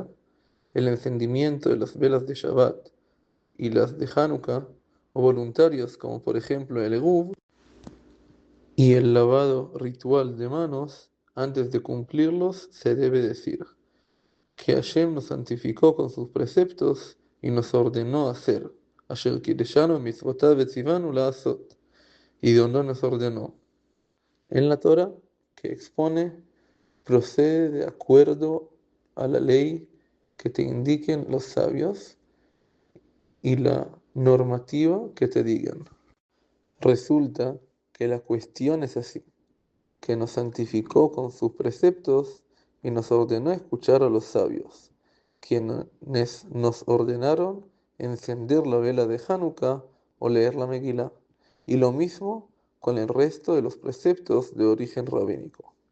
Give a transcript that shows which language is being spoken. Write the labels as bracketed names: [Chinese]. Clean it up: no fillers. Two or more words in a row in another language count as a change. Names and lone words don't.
[Spanish] el encendimiento de las velas de Shabbat y las de Hanukkah, o voluntarios como por ejemplo el Eruv y el lavado ritual de manos, antes de cumplirlos se debe decir que Hashem nos santificó con sus preceptos y nos ordenó hacer, [Hebrew] אשר קדשנו מצותיו וצונו לעשות, [Spanish] y de donde nos ordenó. En la Torah, que expone, procede de acuerdo a la ley que te indiquen los sabios y la normativa que te digan. Resulta que la cuestión es así, que nos santificó con sus preceptos y nos ordenó escuchar a los sabios, quienes nos ordenaron encender la vela de Hanukkah o leer la Megilá, y lo mismo con el resto de los preceptos de origen rabínico.